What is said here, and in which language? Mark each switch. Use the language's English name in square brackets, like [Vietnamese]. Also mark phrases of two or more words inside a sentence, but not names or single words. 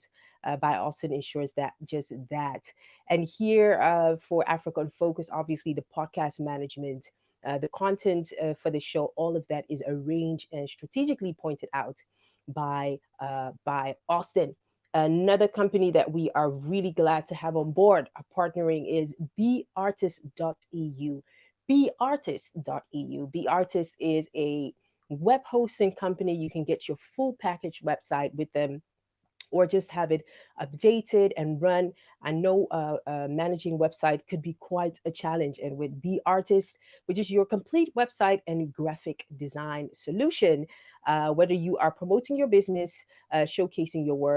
[English] By Austin ensures that just that. And here for Africa in Focus, obviously the podcast management, the content for the show, all of that is arranged and strategically pointed out by Austin. Another company that we are really glad to have on board partnering is beartist.eu. Beartist.eu. Beartist is a web hosting company. You can get your full package website with them or just have it updated and run. I know managing website could be quite a challenge, and with Be Artist, which is your complete website and graphic design solution, whether you are promoting your business, showcasing your work.